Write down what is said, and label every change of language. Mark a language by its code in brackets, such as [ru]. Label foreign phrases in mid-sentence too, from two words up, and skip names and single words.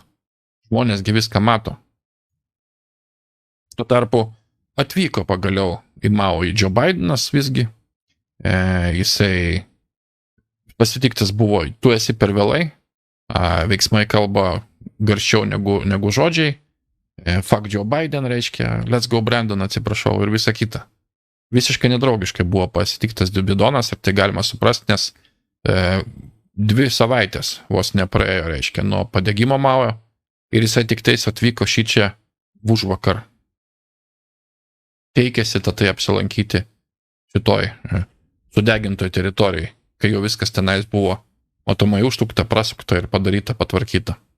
[lt] Žmonėsgi viską mato. Tuo tarpu atvyko pagaliau į Maui Joe Bidenas visgi. Jisai pasitiktas buvo, tu esi per vėlai, veiksmai kalba garščiau negu žodžiai. [en] Fuck Joe Biden reiškia, let's go Brandon, [lt] atsiprašau, ir visa kita. Visiškai nedraugiškai buvo pasitiktas Bidenas, ir tai galima suprasti, nes 2 savaitės vos nepraėjo, reiškia, nuo padegimo Maui, ir jisai tik tais atvyko šičia užvakar. Teikėsi tai apsilankyti šitoj sudegintoj teritorijai, kai jau viskas tenais buvo matomai užtukta, prasukta ir padaryta, patvarkyta.